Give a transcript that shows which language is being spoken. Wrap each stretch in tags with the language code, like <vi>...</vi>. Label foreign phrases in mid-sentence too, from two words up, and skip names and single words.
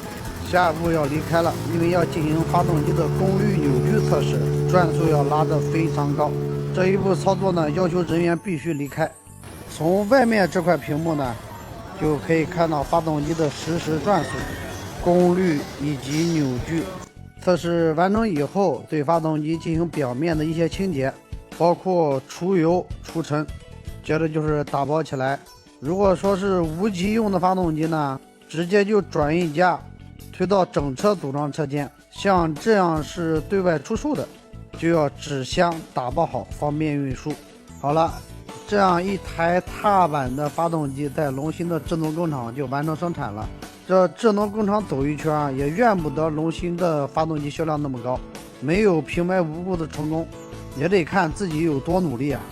<zh>下一步要離開了，因為要進行發動機的功率扭矩測試，轉速要拉得非常高。這一步操作呢，要求人員必須離開。從外面這塊屏幕呢，就可以看到發動機的實時轉速、功率以及扭矩。測試完成以後，對發動機進行表面的一些清潔，包括除油除尘，接着就是打包起来。如果說是无极用的发动机呢，直接就轉运架推到整車組裝車間，像這樣是對外出售的，就要紙箱打包好，方便運輸。好了，這樣一台踏板的发動機在龍芯的智能工廠就完成生產了。這智能工廠走一圈啊，也怨不得龍芯的发動機銷量那麼高，沒有平白無故的成功，也得看自己有多努力啊。</zh>